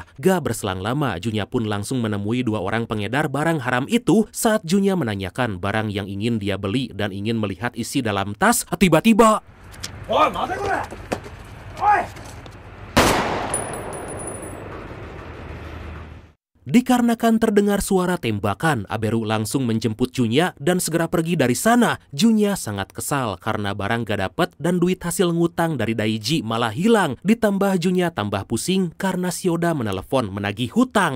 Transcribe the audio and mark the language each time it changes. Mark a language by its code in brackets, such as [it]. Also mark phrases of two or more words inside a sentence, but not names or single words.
[id] Gak berselang lama, Junya pun langsung menemui dua orang pengedar barang haram itu. Saat Junya menanyakan barang yang ingin dia beli dan ingin melihat isi dalam tas, tiba-tiba... [ja] おい、待てこれ！おい! [id] Dikarenakan terdengar suara tembakan, Aberu langsung menjemput Junya dan segera pergi dari sana. Junya sangat kesal karena barang gak dapet dan duit hasil ngutang dari Daiji malah hilang. Ditambah Junya tambah pusing karena Shioda menelepon menagih hutang.